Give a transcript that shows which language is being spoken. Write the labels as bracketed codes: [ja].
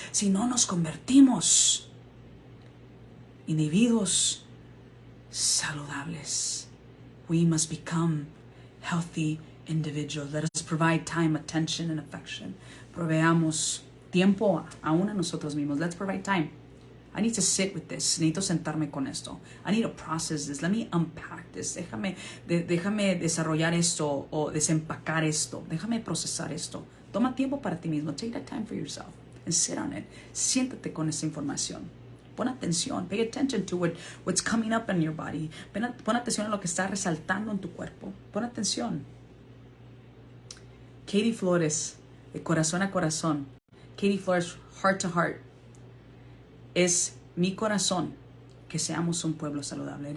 [es] Si no nos convertimos individuos saludables. [en] We must become healthy individuals. Let us provide time, attention, and affection. [es] Proveamos tiempo aún a nosotros mismos. [en] Let's provide time. I need to sit with this. [es] Necesito sentarme con esto. [en] I need to process this. Let me unpack this. [es] Déjame desarrollar esto o desempacar esto. Déjame procesar esto. Toma tiempo para ti mismo. [en] Take that time for yourself and sit on it. [es] Siéntate con esa información. Pon atención. [en] Pay attention to what's coming up in your body. [es] Pon atención a lo que está resaltando en tu cuerpo. Pon atención. Katie Flores, de corazón a corazón. Katie Flores, [en] heart to heart. [es] Es mi corazón que seamos un pueblo saludable.